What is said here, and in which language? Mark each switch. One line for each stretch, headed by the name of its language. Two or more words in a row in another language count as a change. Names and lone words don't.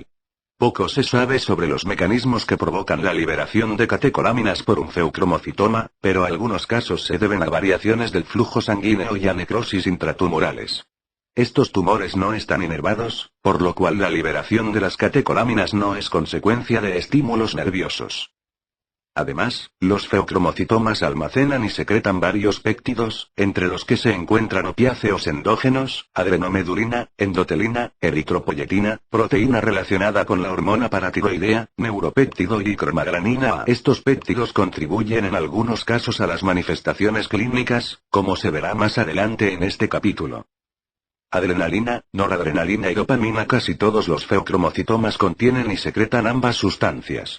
Spanish: Poco se sabe sobre los mecanismos que provocan la liberación de catecolaminas por un feocromocitoma, pero algunos casos se deben a variaciones del flujo sanguíneo y a necrosis intratumorales. Estos tumores no están inervados, por lo cual la liberación de las catecolaminas no es consecuencia de estímulos nerviosos. Además, los feocromocitomas almacenan y secretan varios péptidos, entre los que se encuentran opiáceos endógenos, adrenomedulina, endotelina, eritropoyetina, proteína relacionada con la hormona paratiroidea, neuropéptido y cromagranina A. Estos péptidos contribuyen en algunos casos a las manifestaciones clínicas, como se verá más adelante en este capítulo. Adrenalina, noradrenalina y dopamina. Casi todos los feocromocitomas contienen y secretan ambas sustancias.